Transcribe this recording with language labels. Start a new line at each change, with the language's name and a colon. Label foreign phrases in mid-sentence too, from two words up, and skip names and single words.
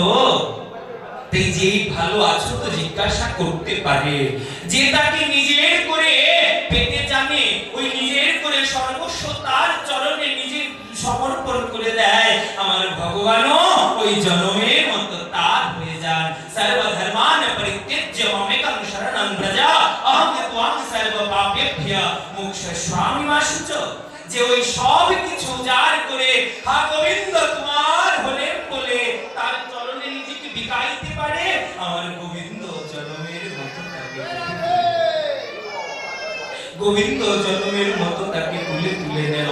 Bangla: তাই যে ভালো আছো তো জিজ্ঞাসা করতে পারে, যে তাকে নিজের করে পেতে জানে, ওই নিজের করে সর্বস্ব তার চরণে নিজে সমর্পণ করে দেয়, আমার ভগবানও ওই জনমের মতো তার হয়ে যান।
Sanskrit: সর্বধর্মান পরিত্যজ্য মামেকং শরণং ব্রজ, অহং ত্বাং সর্ব পাপেভ্যঃ মোক্ষয়িষ্যামি মা শুচ।
Bangla: যে ওই সব কিছু যার করে হা গোবিন্দ তোমার হলেন বলে তার চরণে নিজেকে বিকাইতে পারে, আমার গোবিন্দ জনমের মতো তাকে গোবিন্দ জনমের মতো তাকে তুলে তুলে নেন।